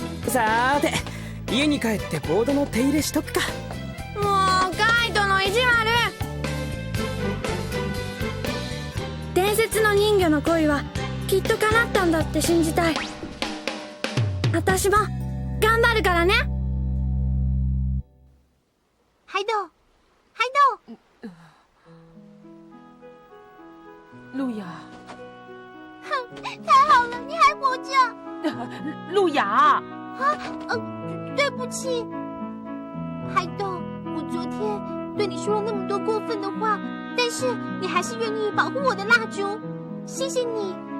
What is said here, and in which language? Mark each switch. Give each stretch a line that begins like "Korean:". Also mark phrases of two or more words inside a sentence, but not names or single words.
Japanese: さーて、家に帰ってボードの手入れしとくか。もうカイトの意地悪。伝説の人魚の恋はきっと叶ったんだって信じたい。私も頑張るからね。
Chinese: 海斗，海斗，路亚，太好了，你还活着！路亚，对不起，海斗，我昨天对你说了那么多过分的话，但是你还是愿意保护我的蜡烛，谢谢你。